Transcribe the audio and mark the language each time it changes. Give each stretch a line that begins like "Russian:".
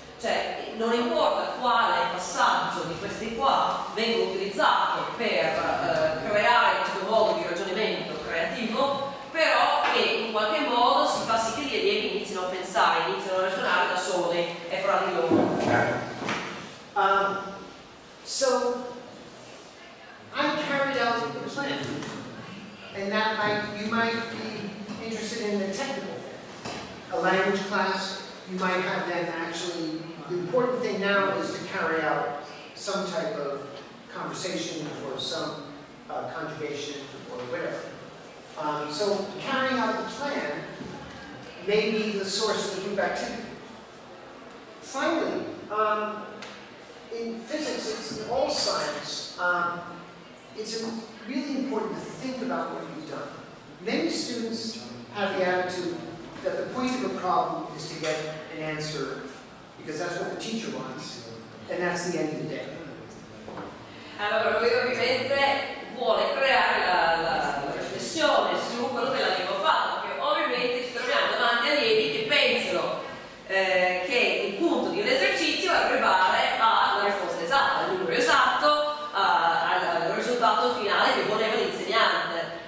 Italian: Cioè, non importa quale passaggio di questi qua venga utilizzato per creare questo modo di ragionamento creativo, però che in qualche modo si fa sì che gli allievi inizino a pensare, iniziano a ragionare da soli e fra di loro.
English: So, I carried out the plan. And that you might be interested in the technical thing. A language class, you might have them actually, the important thing now is to carry out some type of conversation or some conjugation or whatever. So carrying out the plan may be the source of the group activity. Finally, in physics, it's in all science, it's really important to think about what you've done. Many students have the attitude that the point of a problem is to get an answer because that's what the teacher wants, and that's the end of the day.
Italian: Allora, lui ovviamente vuole creare la riflessione su quello che l'allievo fatto, perché ovviamente ci troviamo davanti a allievi che pensano che il punto di un esercizio è arrivare alla risposta esatta, al numero esatto, al risultato finale che voleva l'insegnante.